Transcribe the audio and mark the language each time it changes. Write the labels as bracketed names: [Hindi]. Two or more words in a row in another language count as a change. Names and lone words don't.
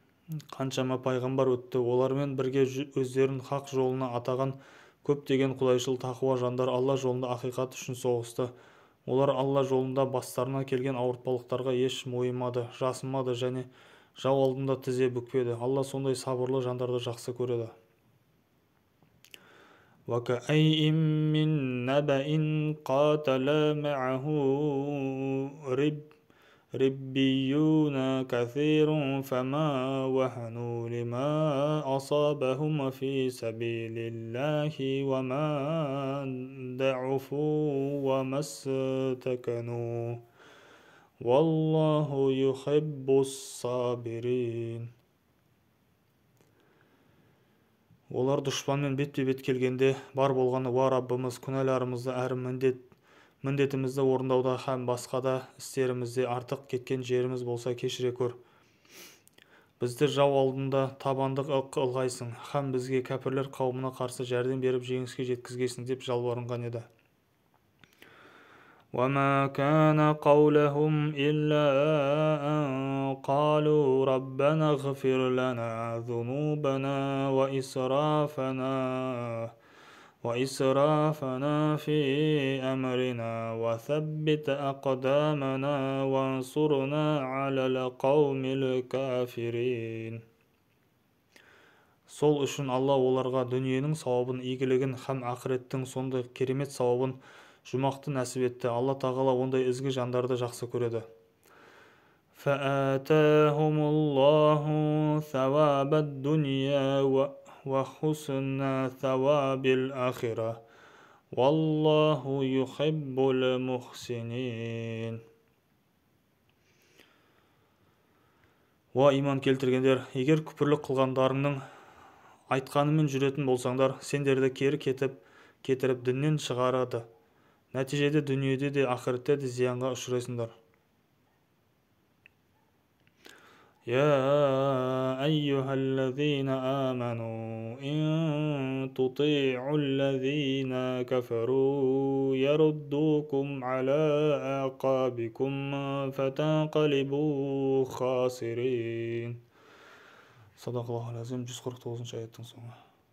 [Kazakh] Қаншама пайғамбар өтті, олармен бірге өздерін хақ жолына атаған көптеген құдайшыл тақуа жандар Алла жолында ақиқат үшін соғысты. Олар Алла жолында бастарына келген ауыртпалықтарға еш мойымады, жасымады және жау алдында тізе бүкпеді. Алла сондай сабырлы жандарды жақсы көреді. [Arabic] وَكَأَيِّن مِّن نَّبَإٍ قَاتَلَ مَعَهُ رِبِّيُّونَ كَثِيرٌ فَمَا وَهَنُوا لِمَا أَصَابَهُمْ فِي سَبِيلِ اللَّهِ وَمَا ضَعُفُوا وَمَا اسْتَكَانُوا وَاللَّهُ يُحِبُّ الصَّابِرِينَ. [Kazakh] Олар дұшпанмен бетпе-бет келгенде бар болғаны: «Уа Раббымыз, күнәларымызды әрі міндетімізді орындауда һәм басқа да істерімізде артық кеткен жеріміз болса кешіре көр. Бізді жау алдында табандық ылғайсың һәм бізге кәпірлер қауымына қарсы жәрдем беріп жеңіске жеткізгейсің» деп жалбарынған еді. [Arabic] وَمَا كَانَ قَوْلَهُمْ إِلَّا أَن قَالُوا رَبَّنَا اغْفِرْ لَنَا ذُنُوبَنَا وَإِسْرَافَنَا فِي أَمْرِنَا وَثَبِّتْ أَقْدَامَنَا وَانصُرْنَا عَلَى الْقَوْمِ الْكَافِرِينَ. [Kazakh] Сол үшін Алла оларға дүниенің сауабын, игілігін һәм ақыреттің сондай керемет сауабын, жұмақты нәсіп етті. Алла тағала ондай ізгі жандарды жақсы көреді. [Arabic] فَآتَاهُمُ اللَّهُ ثَوَابَ الدُّنْيَا وَحُسْنَ ثَوَابِ الْآخِرَةِ وَاللَّهُ يُحِبُّ الْمُحْسِنِينَ. [Kazakh] Уа иман келтіргендер, егер күпірлік қылғандарыңның айтқанымен жүретін болсаңдар, сендерді кері кетіріп діннен шығарады. Нәтижеде дүниеде де ақыретте де зиянға ұшырайсыңдар. [Arabic] يا أيها الذين آمنوا إن تطيعوا الذين كفروا يردوكم على أعقابكم فتنقلبوا خاسرين. صدق الله العظيم. 149 [Kazakh] аяттың соңы.